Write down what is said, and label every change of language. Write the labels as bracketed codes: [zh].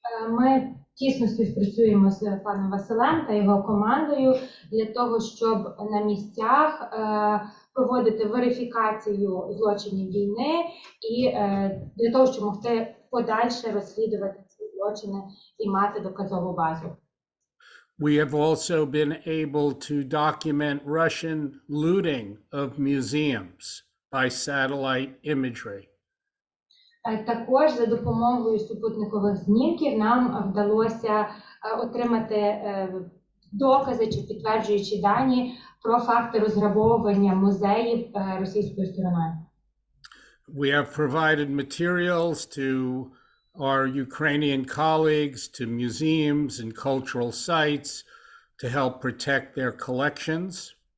[uk] Ми тісно співпрацюємо з паном Василем та його командою для того, щоб на місцях проводити верифікацію злочинів війни і для того, щоб могти подальше розслідувати ці злочини і мати доказову базу. [en] We have also been able to document Russian looting of museums by satellite imagery. [uk] Також за допомогою супутникових знімків нам вдалося отримати докази чи підтверджуючі дані про факти розграбовування музеїв російською стороною. [en] We have provided materials to our Ukrainian colleagues, to museums and cultural sites to help protect their collections.